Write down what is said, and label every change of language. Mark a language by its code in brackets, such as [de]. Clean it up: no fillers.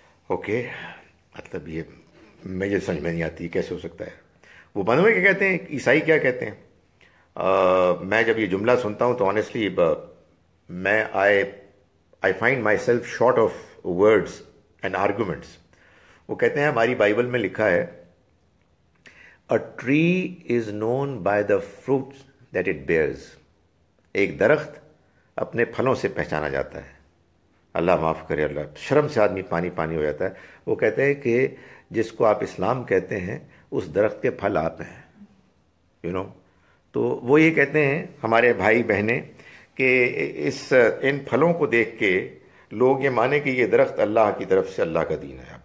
[ur] Okay, مطلب یہ مجھے سمجھ میں نہیں آتی کیسے ہو سکتا ہے. وہ بنوے کیا کہتے ہیں، عیسائی کیا کہتے ہیں. میں جب یہ جملہ سنتا ہوں تو آنیسٹلی میں [en] I find myself short of words and arguments. [ur] وہ کہتے ہیں ہماری بائبل میں لکھا ہے [en] A tree is known by the fruits that it bears. [ur] ایک درخت اپنے پھلوں سے پہچانا جاتا ہے. اللہ معاف کرے، اللہ، شرم سے آدمی پانی ہو جاتا ہے. وہ کہتے ہیں کہ جس کو آپ اسلام کہتے ہیں اس درخت کے پھل آپ ہیں. تو وہ یہ کہتے ہیں ہمارے بھائی بہنیں کہ ان پھلوں کو دیکھ کے لوگ یہ مانیں کہ یہ درخت اللہ کی طرف سے اللہ کا دین ہے.